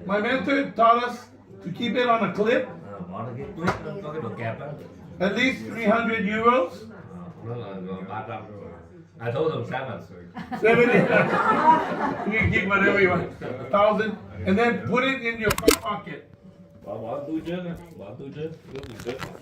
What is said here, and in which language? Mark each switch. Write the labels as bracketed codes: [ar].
[en] My mentor taught us to keep it on a clip, [vi] Bỏ được cái clip đó, có cái đồ kẹp đó. [en] at least 300 euros. [vi] Nó là 300. [en] I told them 7. 70. You can keep whatever you want. 1,000, and then put it in your front pocket. [vi] Bỏ túi trước á, bỏ túi trước, trước.